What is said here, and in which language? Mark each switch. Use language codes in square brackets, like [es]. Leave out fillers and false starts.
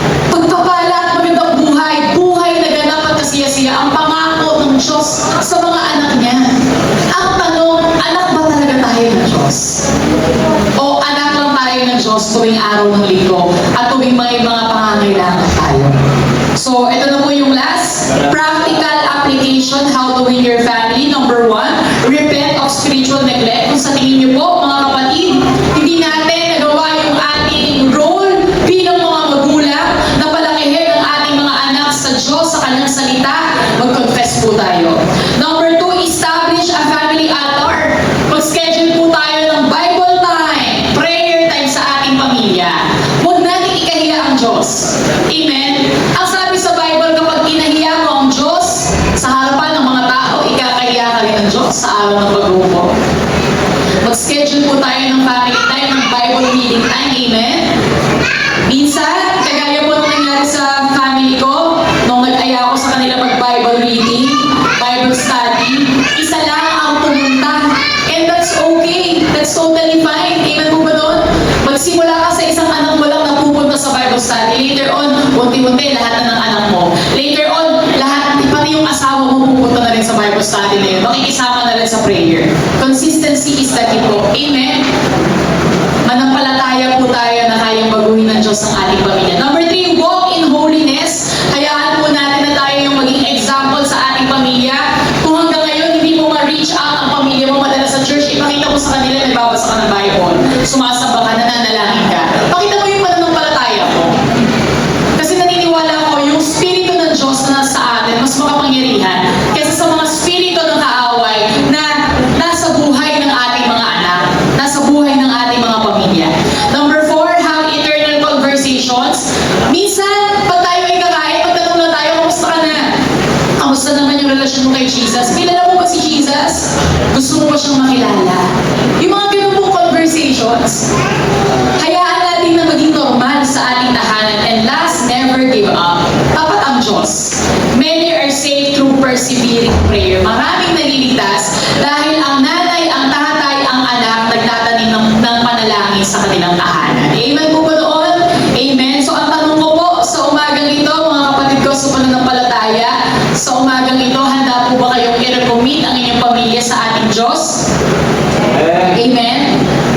[tl] Pagpapala at magandang buhay, buhay na ganap at kasiyasiya, ang pangako ng Diyos sa mga anak niya. Ang tanong, anak ba talaga tayo ng Diyos? O anak lang tayo ng Diyos tuwing araw ng linggo at tuwing may mga pangangailangan tayo? So, ito na po yung last. [en] Practical application, how to win your family. Number 1, repent of spiritual neglect. [tl] Kung sa tingin niyo po, mga kapatid, hindi natin nagawa yung ating role bilang mga magulang na palakihin ang ating mga anak sa Diyos, sa kanyang salita, mag-confess po tayo. [en] Number 2, establish a family altar. [tl] Mag-schedule po tayo ng Bible time, prayer time sa ating pamilya. Huwag natin ikahiya ang Diyos. Amen? Ang sabi sa Bible, kapag kinahiya mo ang Diyos sa harapan ng mga tao, ikakahiya ka rin ng Diyos sa araw ng paghupo. Mag-schedule po tayo ng family time, ng Bible reading time. Amen? Minsan, kagaya po nung nangyari sa family ko, nung nag-aya ko sa kanila mag-Bible reading, Bible study, isa lang ang pumunta. [en] And that's okay. That's totally fine. Amen [tl] po ba doon? Magsimula ka sa isang anak mo lang na pupunta sa Bible study. [en] Later on, [tl] unti-unti, lahat na ng anak mo. Later on, lahat, pati yung asawa mo pupunta na rin sa Bible study na yun. Makikisama na rin sa prayer. [en] Consistency is the key po. Amen? [tl] Manampalataya po tayo na kayang baguhin ng Diyos ang ating pamilya. [en] Number 3, walk in holiness. [tl] Hayaan po natin na tayo yung maging example sa ating pamilya. Kung hanggang ngayon hindi mo ma-reach out ang pamilya mo madala sa church, ipakita mo sa kanila, nagbabasa ka ng Bible, sumasamba ka, nananalangin ka. Pakita mo yung pananampalataya mo. Kasi naniniwala ko, yung spirito ng Diyos na nasa atin, mas makapangyarihan kaysa sa mga spirito ng kaaway na nasa buhay ng ating mga anak, nasa buhay ng ating mga pamilya. [en] Number 4, have eternal conversations. [tl] Minsan, pag tayo ay kakain, pagtanong lang tayo, kamusta ka na? Kamusta naman yung relasyon mo kay Jesus? Kilala mo ba si Jesus? Gusto mo ba siyang makilala? Yung mga ganun pong conversations, hayaan natin na maging normal sa ating tahanan. [en] And last, never give up. [tl] Tapat ang Diyos. [en] Many are saved through persevering prayer. [tl] Maraming naliligtas dahil ang nanay, ang tatay, ang anak nagtatanim ng panalangin sa kanilang tahanan. Amen po ba doon? Amen. So ang tanong ko po sa umagang ito, mga kapatid ko sa pananampalataya, sa umagang ito, handa po ba kayong i-recommit ang inyong pamilya sa ating Diyos? Amen.